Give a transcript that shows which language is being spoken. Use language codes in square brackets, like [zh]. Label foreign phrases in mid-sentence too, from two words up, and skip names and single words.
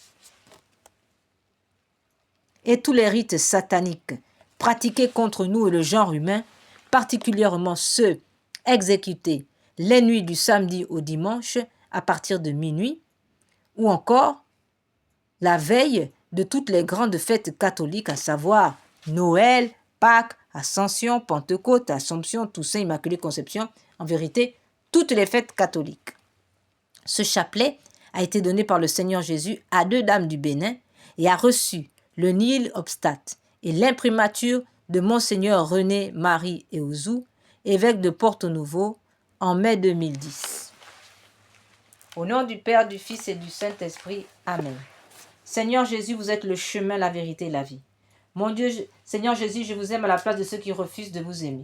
[fr] et tous les rites sataniques pratiqués contre nous et le genre humain, particulièrement ceux exécutés les nuits du samedi au dimanche à partir de minuit, ou encore la veille de toutes les grandes fêtes catholiques, à savoir Noël, Pâques, Ascension, Pentecôte, Assomption, Toussaint, Immaculée Conception, en vérité, toutes les fêtes catholiques. Ce chapelet a été donné par le Seigneur Jésus à 2 dames du Bénin et a reçu le [la] nihil obstat [fr] et l'imprimature de Monseigneur René Marie Eouzou, évêque de Porto-Novo, en mai 2010. Au nom du Père, du Fils et du Saint-Esprit. Amen. Seigneur Jésus, vous êtes le chemin, la vérité et la vie. Mon Dieu, Seigneur Jésus, je vous aime à la place de ceux qui refusent de vous aimer.